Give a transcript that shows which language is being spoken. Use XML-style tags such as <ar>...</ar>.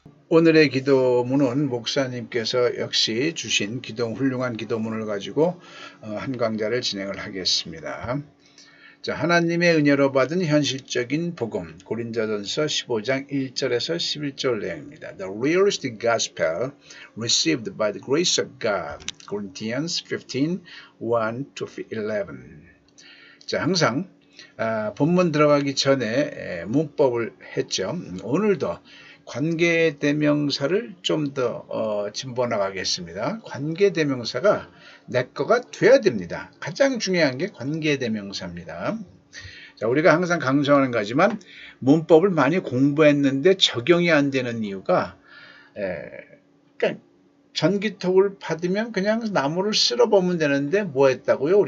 <ko>오늘의 기도문은 목사님께서 역시 주신 훌륭한 기도문을 가지고 한 강좌를 진행을 하겠습니다. 자, 하나님의 은혜로 받은 현실적인 복음, 고린도전서 15장 1절에서 11절 내용입니다.</ko> <en>The realistic gospel received by the grace of God, Corinthians 15, 1-11.</en> <ko>자, 항상 본문 들어가기 전에 문법을 했죠. 오늘도 관계대명사를 좀 더 짚어나가겠습니다. 관계대명사가 내 거가 돼야 됩니다. 가장 중요한 게 관계대명사입니다. 자, 우리가 항상 강조하는 거지만 문법을 많이 공부했는데 적용이 안 되는 이유가 그러니까 전기톱을 받으면 그냥 나무를 쓸어보면 되는데 뭐 했다고요?</ko>